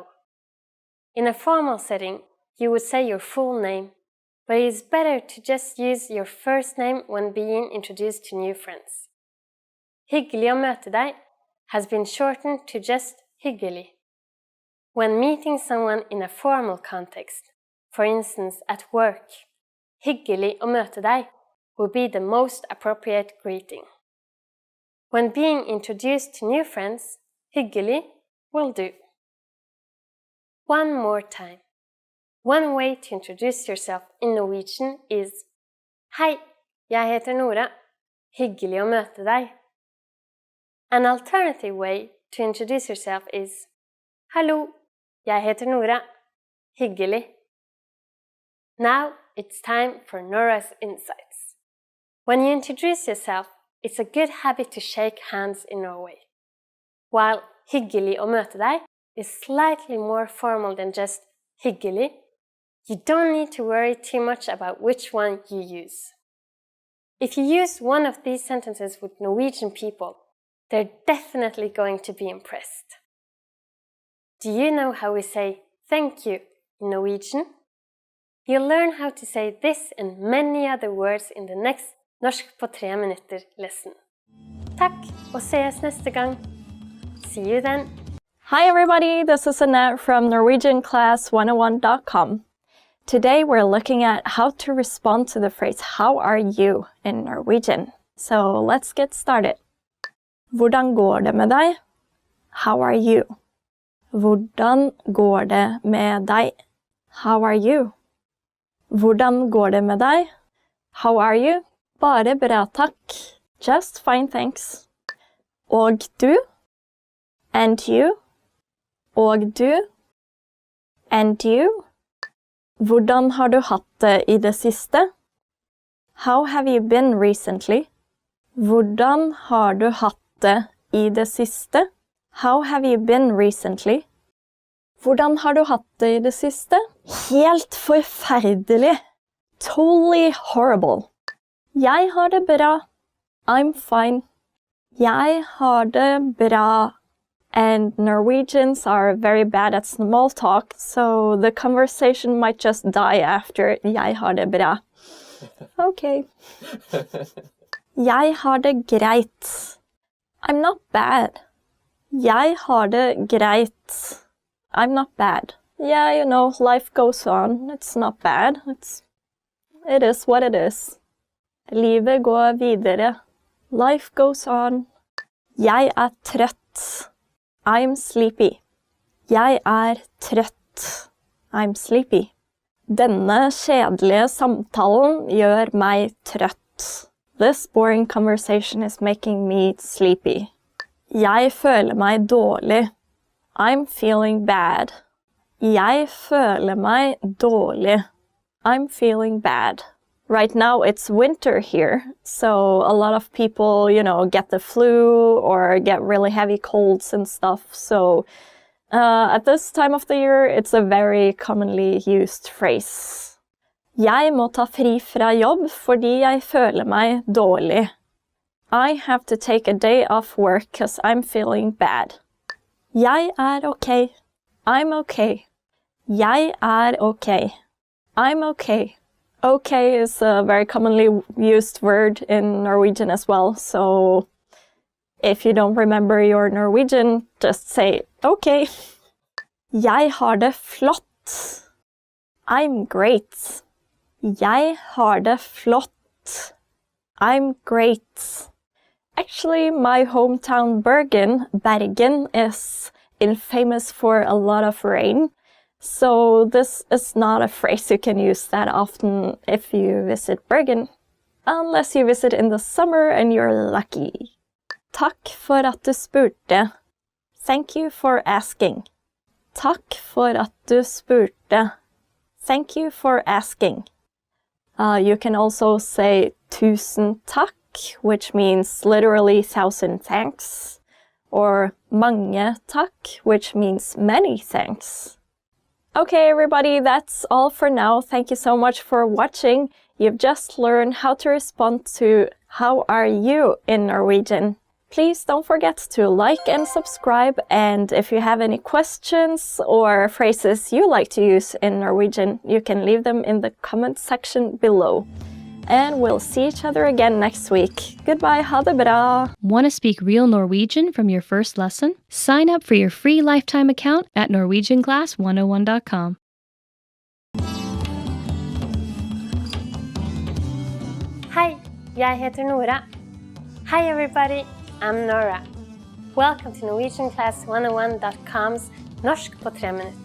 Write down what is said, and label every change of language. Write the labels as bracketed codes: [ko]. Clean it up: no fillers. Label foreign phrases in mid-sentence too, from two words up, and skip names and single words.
[en] In a formal setting, you would say your full name, but it is better to just use your first name when being introduced to new friends. [no] Hyggelig å møte deg [en] has been shortened to just hyggelig. When meeting someone in a formal context, for instance at work, [no] hyggelig å møte deg [en] would be the most appropriate greeting. When being introduced to new friends, hyggelig will do. One more time. One way to introduce yourself in Norwegian is [no] Hei, jeg heter Nora. Hyggelig å møte deg. [en] An alternative way to introduce yourself is [no] Hallo, jeg heter Nora. Hyggelig. [en] Now it's time for Nora's insights. When you introduce yourself, it's a good habit to shake hands in Norway. While [no] hyggelig å møte deg [en] is slightly more formal than just hyggelig, you don't need to worry too much about which one you use. If you use one of these sentences with Norwegian people, they're definitely going to be impressed. Do you know how we say thank you in Norwegian? You'll learn how to say this and many other words in the next Norsk på 3 minutter lesson. [no] Takk, og ses neste gang. [en] See you then. Hi everybody, this is Annette from norwegianclass101.com. Today we're looking at how to respond to the phrase how are you in Norwegian. So let's get started. [no] Hvordan går det med deg? [en] How are you? [no] Hvordan går det med deg? [en] How are you? [no] Hvordan går det med deg? [en] How are you? [no] Bare bra takk. [en] Just fine thanks. [no] Og du? [en] And you? [no] Og du? [en] And you? [no] Hvordan har du hatt det i det siste? [en] How have you been recently? [no] Hvordan har du hatt det i det siste? [en] How have you been recently? [no] Hvordan har du hatt det I det siste? Helt forferdelig. [en] Totally horrible. [no] Jeg har det bra. [en] I'm fine. [no] Jeg har det bra. [en] And Norwegians are very bad at small talk, so the conversation might just die after [no] jeg har det bra. Okay. Jeg har det greit. [en] I'm not bad. [no] Jeg har det greit. [en] I'm not bad. Yeah, you know, life goes on. It's not bad. It is what it is. [no] Livet går videre. [en] Life goes on. [no] Jeg trøtt. [en] I'm sleepy. [no] Jeg trøtt. [en] I'm sleepy. [no] Denne kjedelige samtalen gjør meg trøtt. [en] This boring conversation is making me sleepy. [no] Jeg føler meg dårlig. [en] I'm feeling bad. [no] Jeg føler meg dårlig. [en] I'm feeling bad. Right now it's winter here, so a lot of people, you know, get the flu or get really heavy colds and stuff. So at this time of the year, it's a very commonly used phrase. [no] Jeg må ta fri fra jobb fordi jeg føler meg dårlig. [en] I have to take a day off work because I'm feeling bad. [no] Jeg okay. [en] I'm okay. [no] Jeg okay. [en] I'm okay. Okay is a very commonly used word in Norwegian as well, so if you don't remember your Norwegian, just say okay. [no] Jeg har det flott. [en] I'm great. [no] Jeg har det flott. [en] I'm great. Actually, my hometown Bergen is infamous for a lot of rain. So this is not a phrase you can use that often if you visit Bergen, unless you visit in the summer and you're lucky. [no] Takk for at du spurte. [en] Thank you for asking. [no] Takk for at du spurte. [en] Thank you for asking. You can also say [no] tusen takk, [en] which means literally 1,000 thanks, or [no] mange takk, [en] which means many thanks. Okay, everybody, that's all for now. Thank you so much for watching. You've just learned how to respond to "How are you?" in Norwegian. Please don't forget to like and subscribe, and if you have any questions or phrases you like to use in Norwegian, you can leave them in the comment section below. And we'll see each other again next week. Goodbye, [no] ha det bra! [en] Want to speak real Norwegian from your first lesson? Sign up for your free lifetime account at norwegianclass101.com. [no] Hi, jeg heter Nora. [en] Hi everybody, I'm Nora. Welcome to NorwegianClass101.com's Norsk på 3 minutter.